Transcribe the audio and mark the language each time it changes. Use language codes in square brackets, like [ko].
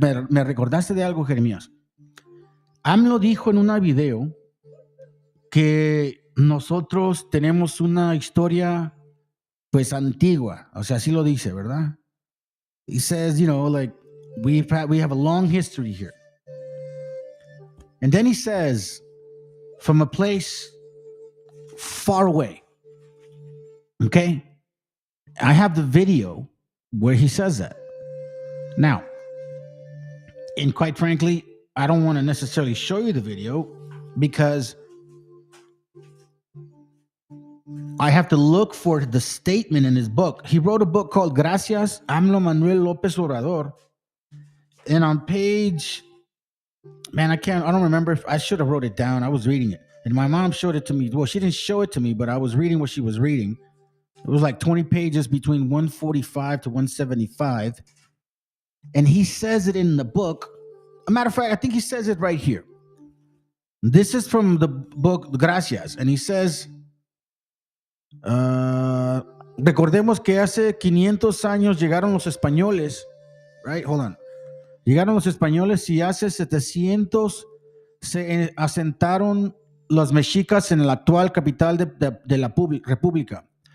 [es] Me recordaste de algo, Jeremías. AMLO dijo en una video que nosotros tenemos una historia, pues, antigua. O sea, así lo dice, ¿verdad? [en] He says, like, we have a long history here. And then he says, from a place far away. Okay? I have the video where he says that. Now, and quite frankly, I don't want to necessarily show you the video because I have to look for the statement in his book. He wrote a book called Gracias, AMLO Manuel López Obrador. And on page, man, I don't remember if I should have wrote it down. I was reading it. And my mom showed it to me. Well, she didn't show it to me, but I was reading what she was reading. It was like 20 pages between 145 to 175. And he says it in the book. A matter of fact, I think he says it right here. This is from the book Gracias. And he says, [es] recordemos que hace 500 años llegaron los españoles. [en] Right? Hold on. [es] Llegaron los españoles y hace 700 se asentaron los mexicas en la actual capital de la república.